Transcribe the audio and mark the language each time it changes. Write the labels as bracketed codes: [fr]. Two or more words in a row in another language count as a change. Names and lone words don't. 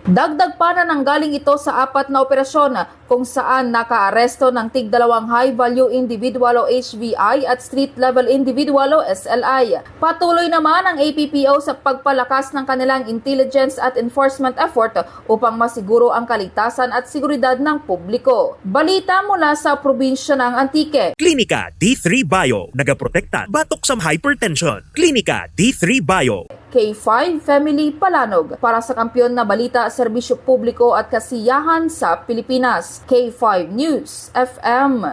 [tl] Dagdag pa na nanggaling ito sa 4 na operasyon kung saan nakaaresto ng tig-2 [en] high-value individual [tl] o HVI at [en] street-level individual [tl] o SLI. Patuloy naman ang APPO sa pagpalakas ng kanilang intelligence at [en] enforcement effort [tl] upang masiguro ang kaligtasan at seguridad ng publiko. Balita mula sa probinsya ng Antique. [hil] Klinika D3 Bio, nagaprotekta batok sa hypertension. Klinika D3 Bio. [tl] K5 Family Palanog para sa kampyon na balita, serbisyo publiko at kasiyahan sa Pilipinas. K5 News FM.